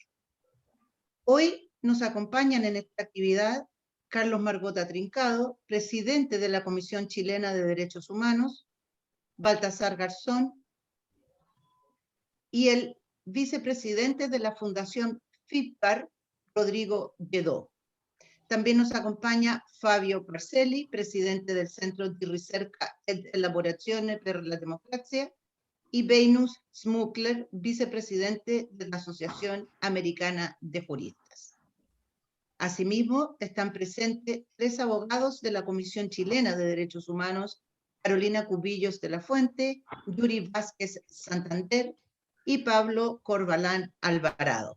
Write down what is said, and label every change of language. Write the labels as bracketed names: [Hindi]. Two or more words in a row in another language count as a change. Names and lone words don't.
[Spanish] Hoy nos acompañan en esta actividad Carlos Margota Trincado, presidente de la Comisión Chilena de Derechos Humanos, Baltasar Garzón, y el vicepresidente de la Fundación FIPAR, Rodrigo Lledó. También nos acompaña Fabio Parcelli, presidente del Centro di Ricerca ed Elaborazione per la Democrazia, y Beinus Smukler, vicepresidente de la Asociación Americana de Juristas. Asimismo, están presentes 3 abogados de la Comisión Chilena de Derechos Humanos, Carolina Cubillos de la Fuente, Yuri Vázquez Santander y Pablo Corbalán Alvarado.